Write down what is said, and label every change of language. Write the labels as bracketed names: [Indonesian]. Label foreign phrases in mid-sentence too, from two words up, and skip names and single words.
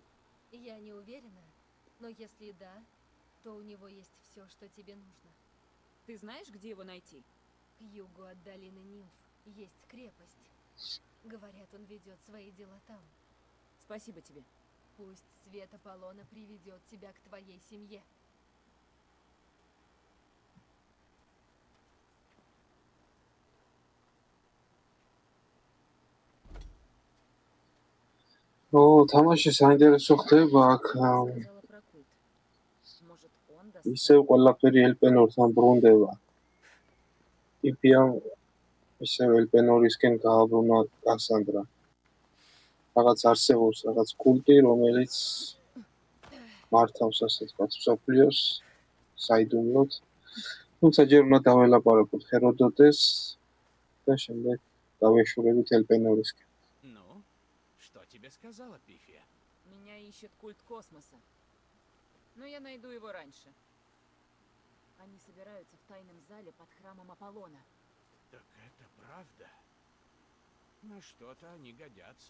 [Russian] Я не уверена, но если да, то у него есть все, что тебе нужно. Ты знаешь, где его найти? К югу от долины Нимф есть крепость. Говорят, он ведет свои дела там. Спасибо тебе. Пусть свет Аполлона приведет тебя к твоей семье. [Georgian] თამაში საინტერესო ხდება აქ. [Russian] Сказала про культ. Может, он [Georgian] ისევ ყველაფერი ელპენორთან ბრუნდება. იფიამ ისევ ელპენორისკენ გააბრუნა კასანდრა. რაღაც არსებობს, რაღაც კულტი, რომელიც მართავს ასე ვთქვათ, მსოფლიოს საიდუმლოდ. თუმცა ჯერ უნდა დაველაპარაკოთ ჰეროდოტეს და შემდეგ დავეშურებით ელპენორისკენ. [Russian] Ну, что тебе сказала Пифия? Меня ищет культ космоса. Но я найду его раньше. Они собираются в тайном зале под храмом Аполлона. Так это правда? На что-то они годятся.